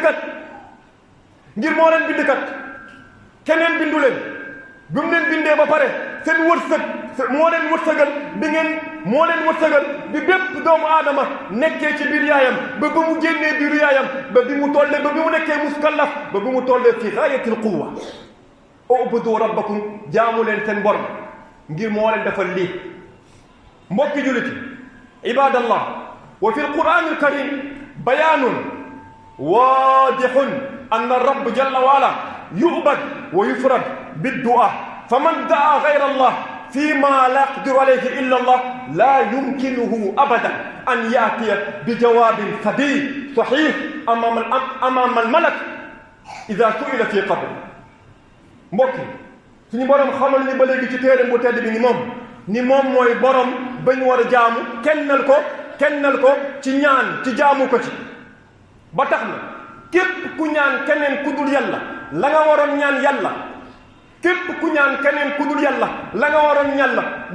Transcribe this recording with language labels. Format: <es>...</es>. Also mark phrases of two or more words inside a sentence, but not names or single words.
<wo>bindkat keneen bindu leen bi mu leen bindee ba pare seen wërsëg moo leen wërsëgal bi bépp doomu aadama nekkee ci biir yaayam ba mu génnee biiru yaayam ba bi mu nekkee muskallaf ba bi mu tollee</wo> <ar>في غاية القوة اعبدوا ربكم</ar> <wo>jaamu leen seen borom ngir moo leen defal lii mbokki jullit</wo> <ar>عباد الله وفي القرآن الكريم بيان واضح أن الرب جل و ألا يعبد ويفرد بالدعاء فمن دعا غير الله فيما لا يقدر عليه إلا الله لا يمكنه أبدا أن يأتي بجواب سديد صحيح أمام الملك إذا سئل في قبره</ar> <wo>mbokk suñu borom xamal ni ba léegi ci téere bu tedd bi ni moom mooy borom ba ñu war a jaamu kennal ko ci ñaan ci jaamu ko ci ba tax na képp ku ñaan keneen ku dul yàlla la nga waroon ñaan yàlla képp ku ñaan keneen ku dul yàlla la nga waroon yàlla</wo>